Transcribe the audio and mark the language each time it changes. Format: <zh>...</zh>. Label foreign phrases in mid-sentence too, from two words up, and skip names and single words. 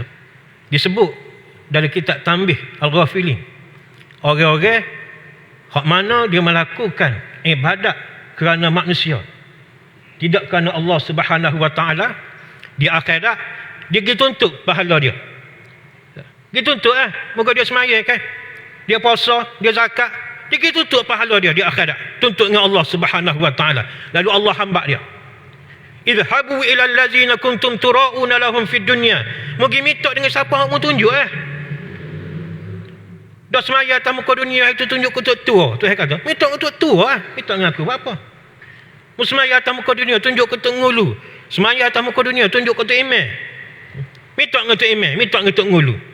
<ms>Disebut dalam kitab Tanbih Al-Ghafilin, orang-orang hak mana dia melakukan ibadat kerana manusia, tidak kerana Allah</ms> <ar>Subhanahu wa taala,</ar> <ms>di akhirat dia dituntut pahala dia. Dituntut muka dia semaya kan, dia puasa, dia zakat, dia dituntut pahala dia di akhirat, tuntut dengan Allah</ms> <ar>Subhanahu wa taala.</ar> <ms>Lalu Allah hamba dia,</ms> <ar>idhabu ila allazina kuntum turauna lahum fid dunya.</ar> <ms>Mugi minta dengan siapa hak mu tunjuk dah semaya atas muka dunia itu tunjuk ke tua. Tu saya kata, minta untuk tua minta dengan aku apa? Mu semaya atas muka dunia tunjuk ke Tok Ngulu. Semaya atas muka dunia tunjuk ke Tok Imam. Minta dengan Tok Imam, minta dengan Tok Ngulu.</ms>